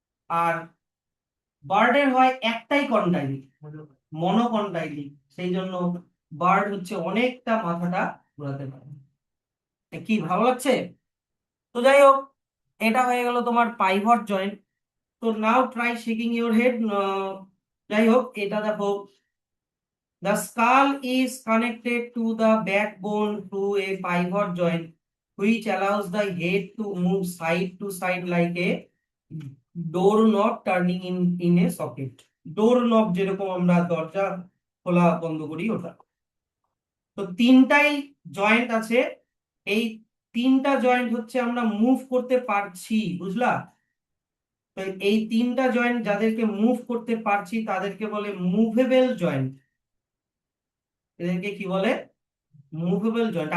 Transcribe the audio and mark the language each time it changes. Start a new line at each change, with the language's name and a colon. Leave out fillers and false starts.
Bangla: আর বার্ডের হয় একটাই কন্ডাইল, মনোকন্ডাইলিক। সেই জন্য বার্ড হচ্ছে অনেকটা মাথাটা ঘোরাতে পারে। কি ভালো লাগছে? তো যাই হোক, এটা হয়ে গেল তোমার পাইভট জয়েন্ট।
English: তো now try shaking your head.
Bangla: যাই হোক, এটা দেখো,
English: the skull is connected to the backbone through a pivot joint which allows the head to move side to side like a doorknob turning in a socket.
Bangla: doorknob যেরকম আমরা দরজা খোলা বন্ধ করি ওটা। তো তিনটাই জয়েন্ট আছে। এই তিনটা জয়েন্ট হচ্ছে আমরা মুভ করতে পারছি, বুঝলা? তো এই তিনটা জয়েন্ট যাদেরকে মুভ করতে পারছি তাদেরকে বলে মুভেবল জয়েন্ট। এদেরকে কি বলে? Movable joint.